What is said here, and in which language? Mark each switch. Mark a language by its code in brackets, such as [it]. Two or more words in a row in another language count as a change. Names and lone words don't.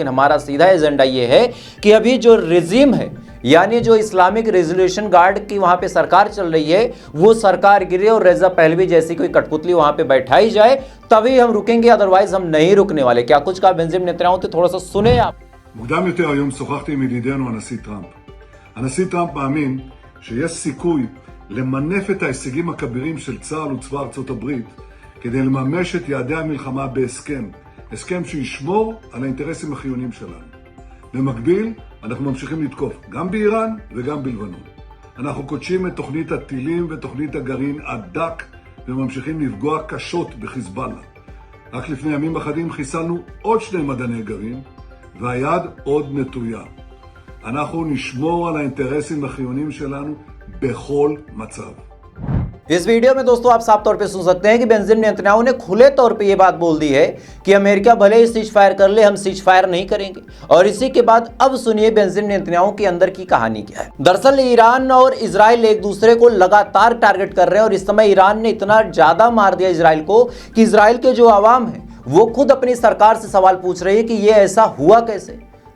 [hi] लेकिन हमारा सीधा एजेंडा ये है कि अभी जो रिजीम है, यानी जो इस्लामिक रेजोल्यूशन गार्ड की वहां पे सरकार चल रही है, वो सरकार गिरे और रेजा पहलवी जैसी कोई कठपुतली वहां पे बैठाई जाए, तभी हम रुकेंगे, अदरवाइज हम नहीं रुकने वाले। क्या कुछ कहा बेंजामिन नेतन्याहू? तो थोड़ा सा सुने आप। [he] מוקדם יותר היום שוחחתי עם ידידנו הנשיא טראמפ. הנשיא טראמפ מאמין שיש סיכוי למנף את ההישגים הכבירים של צה"ל וצבא ארצות הברית כדי לממש את יעדי המלחמה בהסכם, הסכם שישמור על האינטרסים החיוניים שלנו. במקביל, אנחנו ממשיכים לתקוף גם באיראן וגם בלבנון. אנחנו קודשים את תוכנית הטילים ותוכנית הגרעין עד דק וממשיכים לפגוע קשות בחיזבאללה. רק לפני ימים אחדים חיסלנו עוד 2 מדעני גרעין והיד עוד נטויה. אנחנו נשמור על האינטרסים החיוניים שלנו בכל מצב. [hi] इस वीडियो में दोस्तों आप साफ तौर पे सुन सकते हैं कि बेंजामिन नेतन्याहू ने खुले तौर पे ये बात बोल दी है कि अमेरिका भले ही [en] cease fire [hi] कर ले, हम [en] cease fire [hi] नहीं करेंगे। और इसी के बाद अब सुनिए बेंजामिन नेतन्याहू के अंदर की कहानी क्या है। दरअसल ईरान और इजराइल एक दूसरे को लगातार टारगेट कर रहे हैं और इस समय ईरान ने इतना ज्यादा मार दिया इजराइल को कि इजराइल के जो आवाम है वो खुद अपनी सरकार से सवाल पूछ रही है कि ये ऐसा हुआ कैसे।